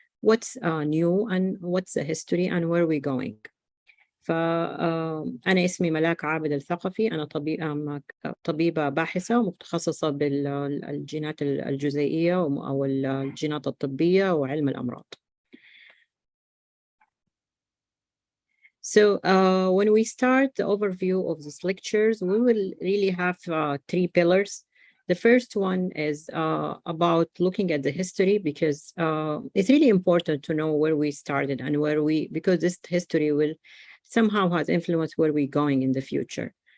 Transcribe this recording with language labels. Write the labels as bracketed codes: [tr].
[en] What's new and what's the history and where are we going. [ar] فأنا اسمي ملاك عابد الثقفي، أنا طبيبة باحثة ومتخصصة بالجينات الجزيئية أو الجينات الطبية وعلم الأمراض. [en] So when we start the overview of these lectures, we will really have three pillars. The first one is about looking at the history, because it's really important to know where we started and because this history will somehow has influenced where we're going in the future.